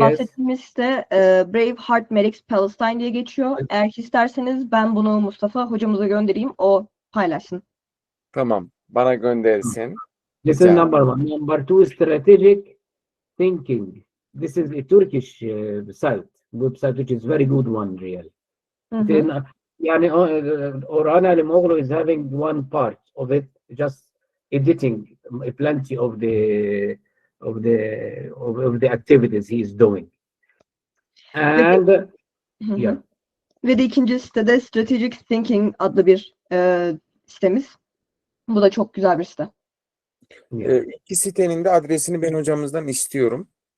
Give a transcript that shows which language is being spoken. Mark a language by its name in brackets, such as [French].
[Turkish] Bahsettiğimiz site Brave Heart Medics Palestine diye geçiyor. Eğer isterseniz ben bunu Mustafa hocamıza göndereyim. O paylaşsın. Tamam, bana göndersin. [English] This is number one. Number two, strategic thinking. This is a Turkish website, which is very good one, really. Then, yani Orhan Alimoglu is having one part of it, just editing plenty of the activities he is doing. And yeah. [Turkish] Ve de ikinci sitede Strategic Thinking adlı bir sitemiz. Bu da çok güzel bir site. İki sitenin de adresini ben hocamızdan istiyorum.